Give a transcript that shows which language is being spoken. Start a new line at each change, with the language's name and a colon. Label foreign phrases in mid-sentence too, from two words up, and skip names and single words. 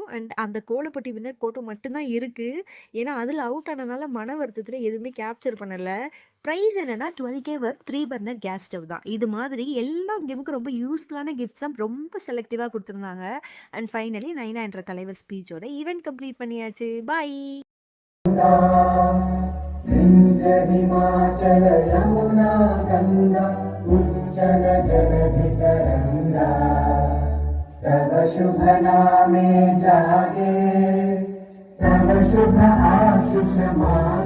Tamil: அண்ட் அந்த கோலப்போட்டி வின்னர் ஃபோட்டோ மட்டும்தான் இருக்கு. ஏன்னா அதில் அவுட் ஆனனால மன வருத்தத்தில் எதுவுமே கேப்சர் பண்ணலை. ப்ரைஸ் என்னன்னா 12K
English: worth 3 burner gas stove
Tamil: தான். இது மாதிரி எல்லா கேமுக்கும் ரொம்ப யூஸ்ஃபுல்லான கிஃப்ட்ஸ் தான் ரொம்ப செலக்டிவாக கொடுத்துருந்தாங்க.
English: and finally
Tamil: நைனா என்ற தலைவர் ஸ்பீச்சோட
English: event complete
Tamil: பண்ணியாச்சு. பாய்.
Bangla: হিমাচল যমুনা গঙ্গা উজ্জল জলধিতরঙ্গা তব শুভ নামে জাগে তব শুভ আশীষ মা